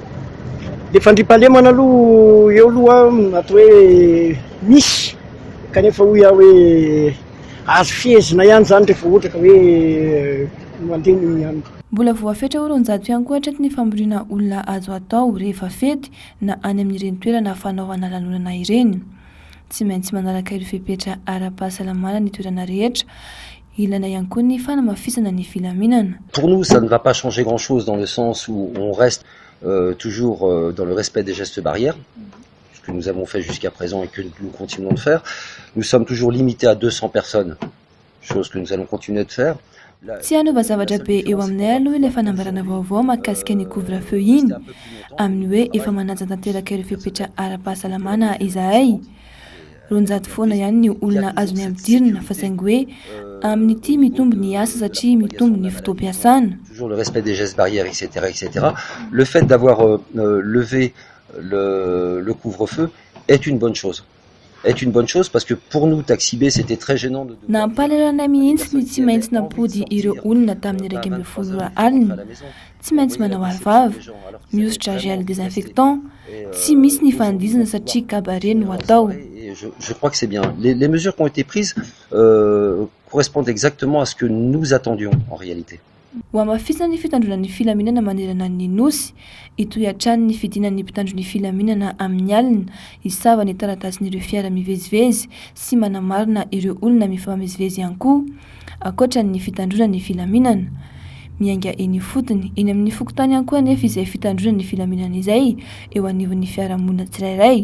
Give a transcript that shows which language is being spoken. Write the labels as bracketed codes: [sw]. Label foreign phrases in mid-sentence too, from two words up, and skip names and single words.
[mg] Le fandriam-pahalemana aloha eo aloha atao hoe misy kanefa hoy aho hoe azo fiezina ihany zany rehefa ohatra ka hoe mandeha ny andro. Mbola voafetra ho ronjato ihany koa hatreto ny famborina olona azo atao rehefa fety na any amin'ireny toerana fanaovana lanonana ireny. Tsy maintsy manaraka ireo fepetra ara-pahasalamana ny toerana rehetra. Ilana ihany koa ny fanamafisana ny filaminana. [fr] Pour nous, ça ne va pas changer grand-chose dans le sens où on reste toujours dans le respect des gestes barrières, ce que nous avons fait jusqu'à présent et que nous continuons de faire. Nous sommes toujours limités à 200 personnes, chose que nous allons continuer de faire. [mg] Tsy hanova zavatra be eo aminay aloha ilay fanambarana vaovao mahakasika ny couvre-feu iny amin'ny hoe efa manaja tanteraka ireo fepetra ara-pahasalamana izahay. Ronjato foana ihany ny olona azony ampidirina fa saingy hoe amin'ity mitombo ny asa satria mitombo ny fotoam-piasana. [fr] Toujours le respect des gestes barrières, etc., etc. Le fait d'avoir levé le couvre-feu est une bonne chose. Est une bonne chose parce que pour nous Taxi B c'était très gênant de [mg] nampalalana mihitsy ny tsy maintsy nampody ireo olona tamin'ny 20 alina. Tsy maintsy manao arivava, mihosotra [fr] gel désinfectant, [mg] tsy misy ny fandizana satria cabaret no atao. [fr] Je crois que c'est bien. Les mesures qui ont été prises correspondent exactement à ce que nous attendions en réalité. [mg] Ho amafisana ny fitandronan'ny filaminana manerana ny nosy, itoy hatrany ny fidinan'ny mpitandron'ny filaminana amin'ny alina, isava ny taratasin'ireo fiara mivezivezy sy manamarina ireo olona mifamezivezy ihany koa, akoatra ny fitandronan'ny filaminana. Miainga eny fotony, eny amin'ny fokotany ihany koa anefa izay fitandronan'ny filaminana izay eo anivon'ny fiarahamonina tsirairay.